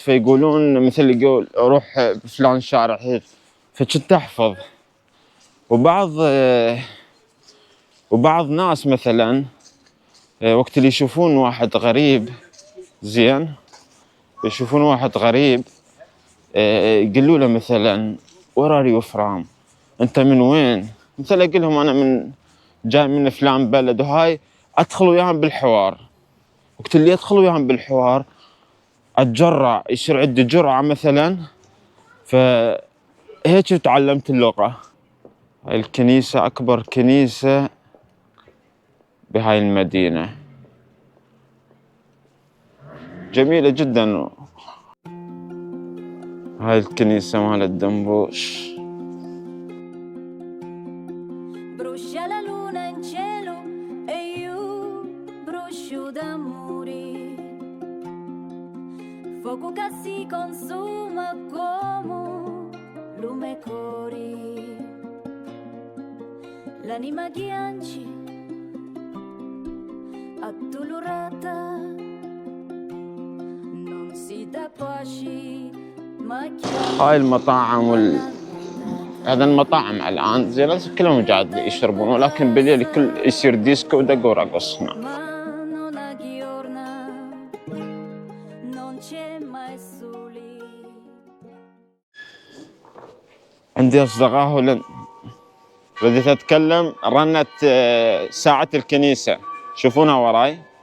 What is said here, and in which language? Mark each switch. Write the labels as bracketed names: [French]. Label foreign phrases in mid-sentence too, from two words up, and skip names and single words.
[Arabic] فيقولون مثل يقول روح بفلان شارع هيك. فكنت أحفظ. وبعض ناس مثلا وقت اللي يشوفون واحد غريب، زين، يشوفون واحد غريب يقولوا له مثلا [English] where are you from، [Arabic] أنت من وين؟ مثل أقول لهم أنا جاي من فلان بلد، وهاي أدخل وياهم بالحوار. وقت اللي أدخل وياهم بالحوار أتجرع، يصير عندي جرعة مثلا، فهيك تعلمت اللغة. هاي الكنيسة أكبر كنيسة بهاي المدينة، جميلة جدا. هاي الكنيسة مال الدنبوش. [Italian] Brucia la luna in cielo e io brucio d'amore. Fuoco che si consuma come lume cori. L'anima ghianci addolorata non si dà pace ma [Arabic] هاي المطاعم هذا المطاعم الآن زي الناس كلهم قاعد يشربون، ولكن بالليل كل يصير ديسكو ودق ورقص هنا. عندي أصدقاء هولند، بديت أتكلم رنت ساعة الكنيسة، شوفونها وراي.